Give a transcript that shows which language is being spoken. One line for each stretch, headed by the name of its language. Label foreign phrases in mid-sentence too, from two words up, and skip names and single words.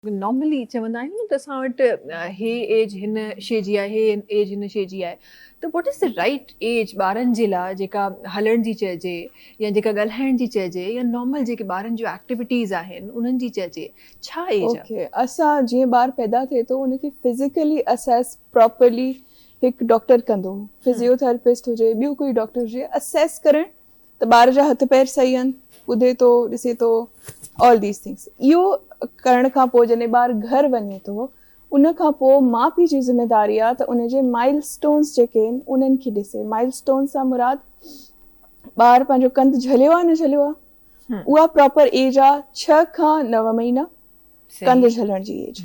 Sindhi: नॉर्मली चवंदा आहियूं न त असां वटि हे एज हिन शइ जी आहे, हे एज हिन शइ जी आहे, त
English: What is the right age
Sindhi: ॿारनि जे लाइ जेका हलण जी चइजे या जेका ॻाल्हाइण जी चइजे या नॉर्मल जेके ॿारनि जूं एक्टिविटीज़ आहिनि उन्हनि जी चइजे, छा एज आहे? ओके, असां जीअं ॿारु पैदा थिए थो उनखे
English: physically assess properly
Sindhi: हिकु डॉक्टर कंदो, फिज़ियोथेरेपिस्ट हुजे, ॿियो कोई डॉक्टर हुजे, असेस करणु त ॿार जा हथ पैर सही आहिनि, ॿुधे थो, ॾिसे थो,
English: all these things.
Sindhi: इहो करण खां पोइ जॾहिं ॿारु घरु वञे थो, उन खां पोइ माउ पीउ जी ज़िमेदारी आहे त उनजे माइलस्टोन्स जेके आहिनि उन्हनि खे ॾिसे। माइलस्टोन्स सां मुराद ॿारु पंहिंजो कंधु झलियो आहे न झलियो आहे, उहा
English: proper age
Sindhi: आहे 6 खां 9 महीना कंधु झलण जी एज।